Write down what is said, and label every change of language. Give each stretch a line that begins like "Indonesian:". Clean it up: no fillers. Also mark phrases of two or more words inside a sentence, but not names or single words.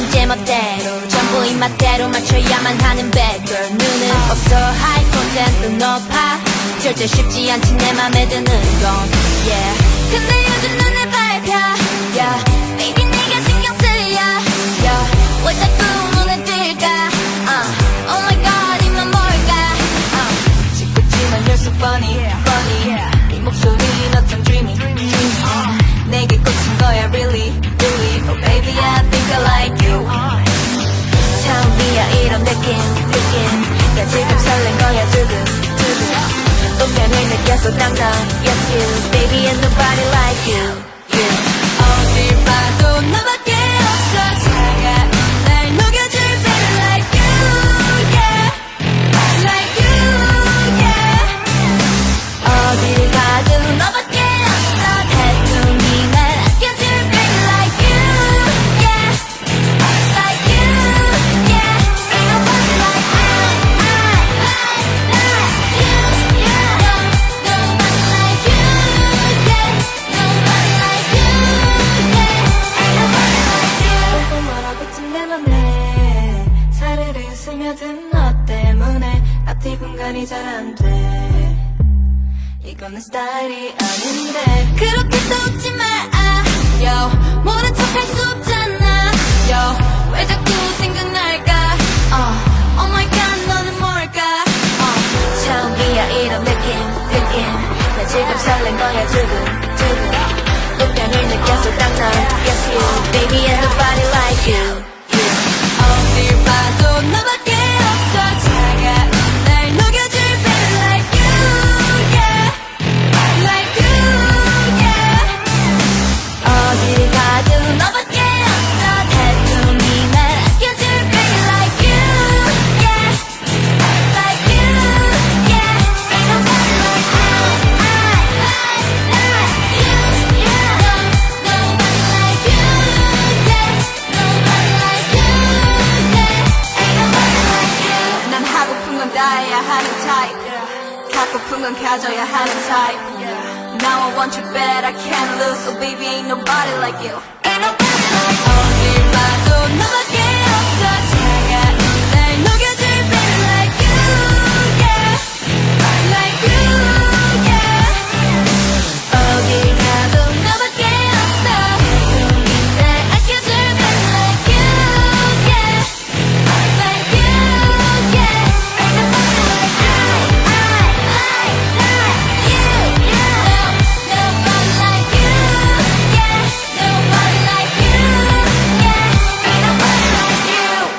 Korean: 멋대로 전부 입맛대로 맞춰야만 하는
English: bad girl
Korean: 눈은 없어
English: high content
Korean: 높아 절대 쉽지 않지 내 맘에 드는 건 yeah 근데 요즘 눈에 밟혀
English: yeah baby
Korean: 네가 신경 쓰여 yeah 왜 자꾸 눈에 띌까
English: oh my god
Korean: 이만 뭘까 짓궂지만
English: you're so funny funny
Korean: 네 목소리는 어떤
English: dreamy
Korean: 내게 꽂힌 거야
English: really really oh baby I think I like you
Korean: 처음이야 이런 느낌 나 지금 설렌 거야 두근두근 운명을 느껴서 난
English: yes you baby and nobody like you
Korean: 어딜 봐도 너밖에 없어 차가운 날 녹여줄
English: baby like you yeah like you yeah
Korean: 어딜 가도 너밖에 없어 태풍이 날 아껴줄
English: baby like you yeah like you yeah ain't nobody like you yeah nobody like you yeah nobody like you yeah ain't nobody like you
Korean: 조금 멀어붙은 내 맘에 사르르 스며든 너 때문에 앞뒤 분간이 잘 안 돼 이건 내 스타일이 아닌데 그렇게도 웃지 마 yo 모른 척할 수 없잖아 yo 왜 자꾸 생각날까 oh my god 너는 뭘까 처음이야 이런 느낌 나 지금 설렌 거야 두근두근 운명을 느껴서 딱 넌
English: yes you baby and nobody like you
Korean: 어딜 봐도 너밖에 없어 차가운 날 녹여줄
English: baby like you yeah like you yeah
Korean: 어딜 가도 너밖에 없어 태풍이 날 아껴줄
English: baby like you yeah like you yeah ain't nobody like you yeah nobody like you yeah nobody like you yeah ain't nobody like you
Korean: 난 하고픈 건 다 해야 하는 타입 갖고픈 건 가져야 하는 타입
English: Now I want you bad I can't lose so baby ain't nobody like you ain't nobody like you
Korean: 어딜 봐도 너밖에 없어 차가운 날 녹여줄
English: baby like you yeah like you yeah
Korean: 어딜 가도 너밖에 없어 태풍이 날 아껴줄
English: baby like you yeah like you yeah ain't nobody like you you yeah nobody like you yeah nobody like you yeah ain't nobody like you